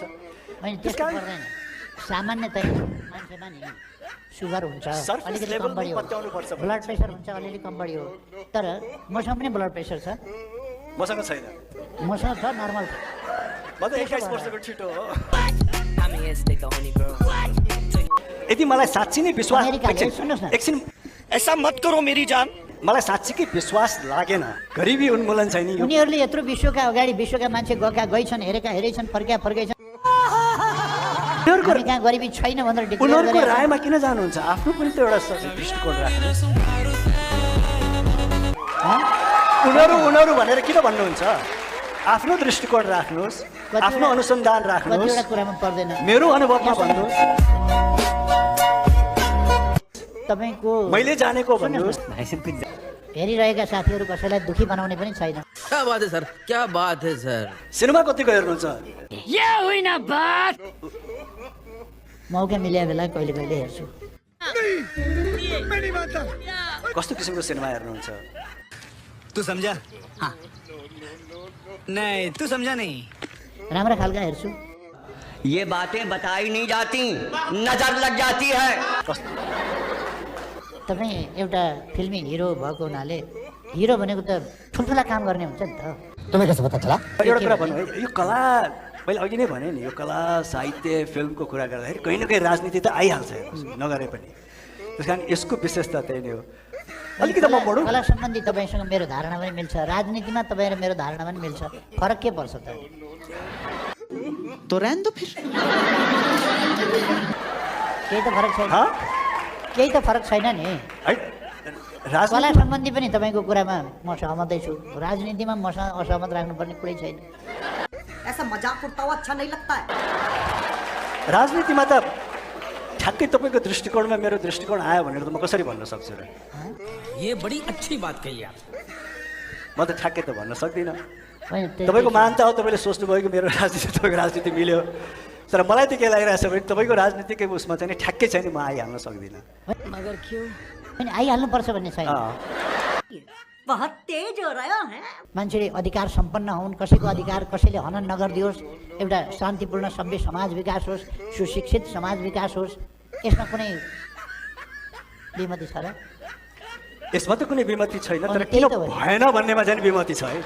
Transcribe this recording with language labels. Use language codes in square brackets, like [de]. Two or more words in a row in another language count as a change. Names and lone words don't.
[ne] सामान्यतया मान्छेमा नि सुगर हुन्छ, अलिकति कम बढी हो, [en] blood pressure [ne] हुन्छ अलिअलि कम बढी हो। तर मसँग पनि [en] blood pressure [ne] छ। मसँग छैन, मसँग छ नर्मल छ। म त 21 वर्षको छिटो हो। यदि मलाई साँच्ची नै विश्वास, सुन्नुहोस् न, एकछिन [hi] ऐसा मत करो मेरी जान, [ne] मलाई साँच्चीकै विश्वास लागेन गरिबी उन्मूलन छैन। उनीहरूले यत्रो विश्वका अगाडि विश्वका मान्छे गएछन्, हेरेछन्, फर्केछन्। कहाँ गरिबी छैन भनेर उनीहरूको रायमा किन जानुहुन्छ? आफ्नो पनि त एउटा दृष्टिकोण राख्नुहोस्। उनीहरू भनेर किन भन्नुहुन्छ? आफ्नो दृष्टिकोण राख्नुहोस्, आफ्नो अनुसन्धान राख्नुहोस्, कुरामा पर्दैन। मेरो अनुभवमा भन्नुहोस्, तपाईको मैले जानेको भन्नुहोस्। हेरिरहेका साथीहरू कसैलाई दुखी बनाउने पनि छैन। [hi] क्या बात है सर, क्या बात है सर। [ne] सिनेमा कतिको हेर्नुहुन्छ? मौका मिले बेला कहिले कहिले हेर्छु। कस्तो किसिमको सिनेमा हेर्नुहुन्छ? [hi] तू समझा? हाँ। नहीं तू समझा नहीं। [ne] राम्रा खालका हेर्छु। [hi] ये बातें बताई नहीं जाती, नजर लग जाती है। [ne] तपाईँ एउटा फिल्मी हिरो भएको हुनाले हिरो भनेको त ठुल्ठुला काम गर्ने हुन्छ नि त। [hi] तुम्हें कैसे पता चला? [ne] एउटा कुरा भन्नु है, यो कला मैले अघि नै भने नि, यो कला साहित्य फिल्मको कुरा गर्दाखेरि कहीँ न कहीँ राजनीति त आइहाल्छ नगरे पनि। त्यस कारण यसको विशेषता त्यही नै हो। अलिकति म बढौँ। कला सम्बन्धी तपाईँसँग मेरो धारणा पनि मिल्छ, राजनीतिमा तपाईँ र मेरो धारणा पनि मिल्छ। फरक के पर्छ त? [hi] तो रहने दो फिर। [ne] केही त फरक छैन, केही त फरक छैन नि। कला सम्बन्धी पनि तपाईँको कुरामा म सहमतै छु, राजनीतिमा मसँग असहमत राख्नुपर्ने कुरै छैन। [hi] ऐसा मजाक उड़ता हुआ अच्छा नहीं लगता है। [ne] राजनीतिमा त ठ्याक्कै तपाईँको दृष्टिकोणमा मेरो दृष्टिकोण आयो भनेर त म कसरी भन्न सक्छु र? [hi] ये बड़ी अच्छी बात कही आप। [ne] म त ठ्याक्कै त भन्न सक्दिनँ। तपाईँको मान्ता हो, तपाईँले सोच्नुभयो कि मेरो राजनीति तपाईँको राजनीति मिल्यो। तर मलाई त के लागिरहेछ भने तपाईँको राजनीतिकै उसमा चाहिँ ठ्याक्कै छैन, म आइहाल्न सक्दिनँ। [hi] मगर क्यों? [ne] आइहाल्नु पर्छ भन्ने छैन। [hi] बहुत तेज हो रहा है। [ne] मान्छेले अधिकार सम्पन्न हुन्, कसैको अधिकार कसैले हनन नगरिदियोस्, एउटा शान्तिपूर्ण सभ्य समाज विकास होस्, सुशिक्षित समाज विकास होस्। यसमा कुनै विमति छ र? यसमा त कुनै विमति छैन, तर किन भएन भन्नेमा चाहिँ विमति छ है।